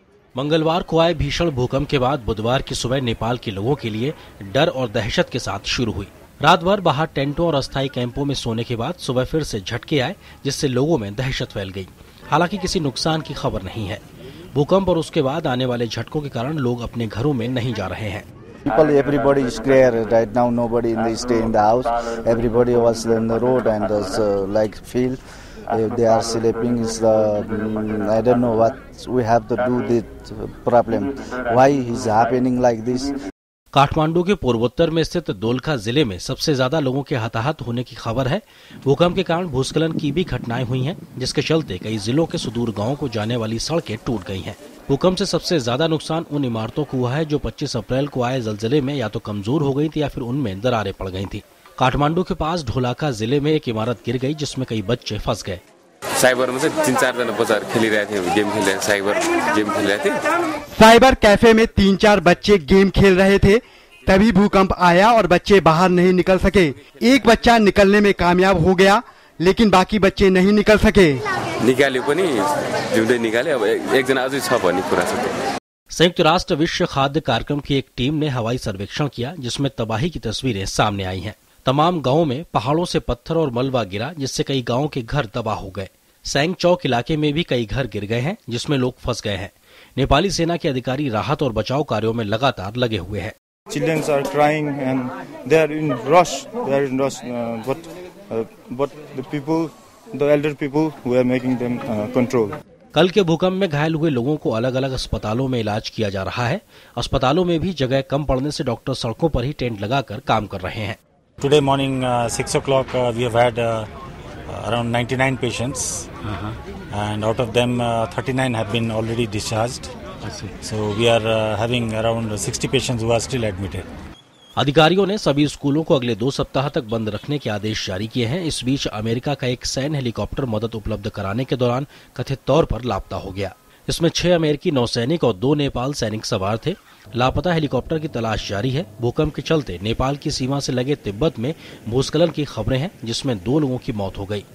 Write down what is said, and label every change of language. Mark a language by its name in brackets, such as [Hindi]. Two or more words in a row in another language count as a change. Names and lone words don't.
[Hindi] मंगलवार को आए भीषण भूकंप के बाद बुधवार की सुबह नेपाल के लोगों के लिए डर और दहशत के साथ शुरू हुई। रात भर बाहर टेंटों और अस्थायी कैंपों में सोने के बाद सुबह फिर से झटके आए, जिससे लोगों में दहशत फैल गई। हालांकि किसी नुकसान की खबर नहीं है। भूकंप और उसके बाद आने वाले झटकों के कारण लोग अपने घरों में नहीं जा रहे हैं। [English] Everybody is scared right now. Nobody stay in the house. Everybody was on the road and like feel they are sleeping. I don't know what we have to do this problem. Why is happening like this? [Hindi] काठमांडू के पूर्वोत्तर में स्थित दोलखा जिले में सबसे ज्यादा लोगों के हताहत होने की खबर है। भूकंप के कारण भूस्खलन की भी घटनाएं हुई हैं, जिसके चलते कई जिलों के सुदूर गांवों को जाने वाली सड़कें टूट गई हैं। भूकंप से सबसे ज्यादा नुकसान उन इमारतों को हुआ है जो 25 अप्रैल को आए जलजले में या तो कमजोर हो गई थी या फिर उनमें दरारें पड़ गई थी। काठमांडू के पास ढोलाका जिले में एक इमारत गिर गई, जिसमें कई बच्चे फंस गए। [Nepali] साइबर में 3-4 जना बच्चाहरु खेलिरहेथे, गेम खेलिरहेथे, साइबर गेम खेलिरहेथे। [English] cyber cafe [Hindi] में 3-4 बच्चे गेम खेल रहे थे, तभी भूकंप आया और बच्चे बाहर नहीं निकल सके। एक बच्चा निकलने में कामयाब हो गया, लेकिन बाकी बच्चे नहीं निकल सके। [Nepali] निकाल्यो पनि जिउँदै निकाले, अब एक जना अझै छ भन्ने कुरा छ। [Hindi] संयुक्त राष्ट्र विश्व खाद्य कार्यक्रम की एक टीम ने हवाई सर्वेक्षण किया, जिसमें तबाही की तस्वीरें सामने आई हैं। तमाम गांवों में पहाड़ों से पत्थर और मलबा गिरा, जिससे कई गांवों के घर तबाह हो गए। सैंग चौक इलाके में भी कई घर गिर गए हैं, जिसमें लोग फंस गए हैं। नेपाली सेना के अधिकारी राहत और बचाव कार्यों में लगातार लगे हुए हैं। [English] Children are crying and they are in rush. But the people, the elder people, we are making them control. [Hindi] कल के भूकंप में घायल हुए लोगों को अलग अलग अस्पतालों में इलाज किया जा रहा है। अस्पतालों में भी जगह कम पड़ने से डॉक्टर सड़कों पर ही टेंट लगाकर काम कर रहे हैं। [English] Today morning 6 o'clock we have had around 99 patients, and out of them 39 have been already discharged. So we are having around 60 patients who are still admitted. [Hindi] अधिकारियों ने सभी स्कूलों को अगले 2 सप्ताह तक बंद रखने के आदेश जारी किए हैं। इस बीच अमेरिका का एक सैन्य हेलीकॉप्टर मदद उपलब्ध कराने के दौरान कथित तौर पर लापता हो गया। इसमें 6 अमेरिकी नौसैनिक और 2 नेपाल सैनिक सवार थे। लापता हेलीकॉप्टर की तलाश जारी है। भूकंप के चलते नेपाल की सीमा से लगे तिब्बत में भूस्खलन की खबरें हैं, जिसमें 2 लोगों की मौत हो गई।